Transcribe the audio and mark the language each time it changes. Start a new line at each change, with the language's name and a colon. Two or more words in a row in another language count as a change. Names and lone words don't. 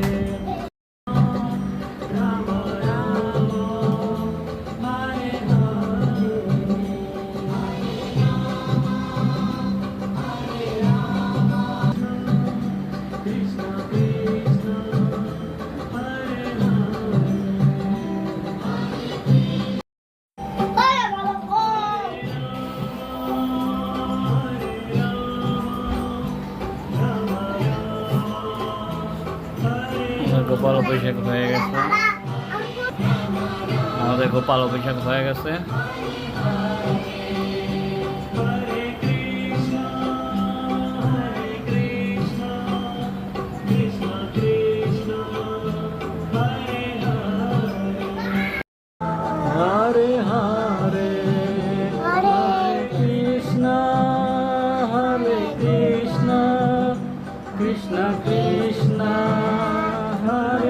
Sanskrit: Rama Rama, Hare Krishna Krishna, Hare
Bangla: গোপাল অভিষেক হয়ে গেছে, আমাদের গোপাল অভিষেক হয়ে গেছে।
Sanskrit: Hare Hare, Hare Krishna, Hare Krishna, Krishna Krishna, Hare